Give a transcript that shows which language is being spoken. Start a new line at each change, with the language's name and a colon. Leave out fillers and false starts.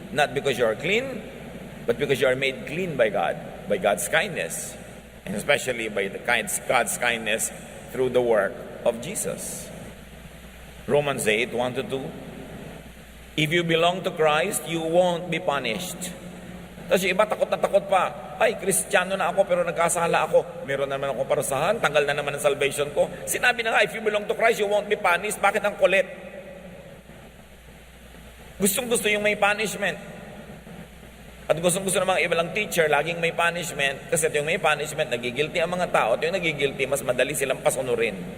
English: Not because you are clean, but because you are made clean by God, by God's kindness, and especially by God's kindness through the work of Jesus. Romans 8, 1-2. If you belong to Christ, you won't be punished.
Filipino: Tapos yung iba takot na takot pa. Ay, Kristiyano na ako pero nagkasala ako. Meron na naman akong parusahan, tanggal na naman ang salvation ko. Sinabi na nga,
English: if you belong to Christ, you won't be punished.
Filipino: Bakit ang kulit? Gustong-gusto yung may punishment. At gustong-gusto ng mga ibalang teacher, laging may punishment. Kasi yung may punishment, nagigilty ang mga tao. At yung nagigilty, mas madali silang pasunurin.